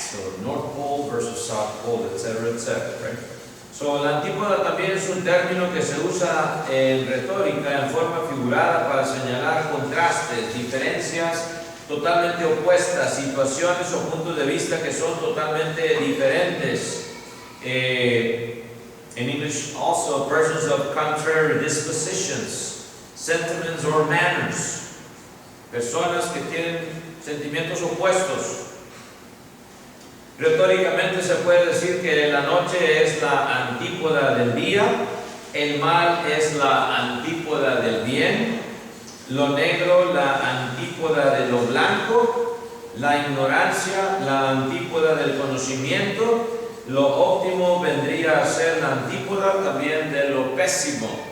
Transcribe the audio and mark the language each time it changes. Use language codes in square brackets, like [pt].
[en] So North Pole versus South Pole, etc., right? [es] So, la antípoda también es un término que se usa en retórica en forma figurada para señalar contrastes, diferencias totalmente opuestas, situaciones o puntos de vista que son totalmente diferentes. [en] In English also, persons of contrary dispositions, sentiments or manners. [es] Personas que tienen sentimientos opuestos. Retóricamente se puede decir que la noche es la antípoda del día, el mal es la antípoda del bien, lo negro la antípoda de lo blanco, la ignorancia la antípoda del conocimiento, lo óptimo vendría a ser la antípoda también de lo pésimo.